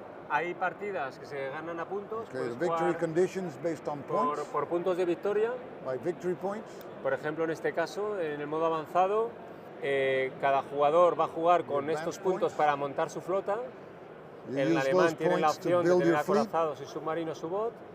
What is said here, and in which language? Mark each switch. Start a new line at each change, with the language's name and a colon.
Spanish: Hay partidas que se ganan a puntos.
English: Okay, the victory conditions based on points.
Spanish: Por puntos de victoria.
English: By victory points.
Spanish: Por ejemplo, en este caso, en el modo avanzado, cada jugador va a jugar con estos puntos para montar su flota. El alemán tiene la opción de tener acorazados y submarinos U-boat.